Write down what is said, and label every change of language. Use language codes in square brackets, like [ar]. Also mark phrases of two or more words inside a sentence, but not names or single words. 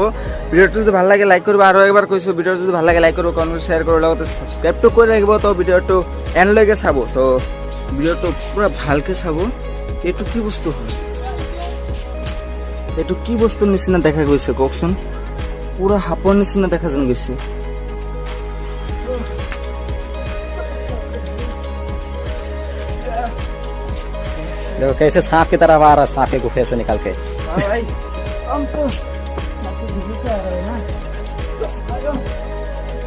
[as] ভিডিঅ'টো যদি ভাল লাগে লাইক কৰিব, আৰু এবাৰ কৈছোঁ ভিডিঅ'টো যদি ভাল লাগে লাইক কৰিব, কমেণ্ট শ্বেয়াৰ কৰাৰ লগতে ছাবস্ক্ৰাইবটো কৰি ৰাখিব। তো ভিডিঅ'টো এণ্ডলৈকে চাব। চ' ভিডিঅ'টো পুৰা ভালকৈ চাব। এইটো কি বস্তু হয়, এইটো কি বস্তুৰ নিচিনা দেখা গৈছে কওকচোন? পুৰা সাপৰ নিচিনা দেখা যেন গৈছে। [hi] देखो कैसे सांप की तरफ आ रहा है, सांप के गुफे से निकल के। भाई हम तो सांप के गुफे से आ रहे हैं ना।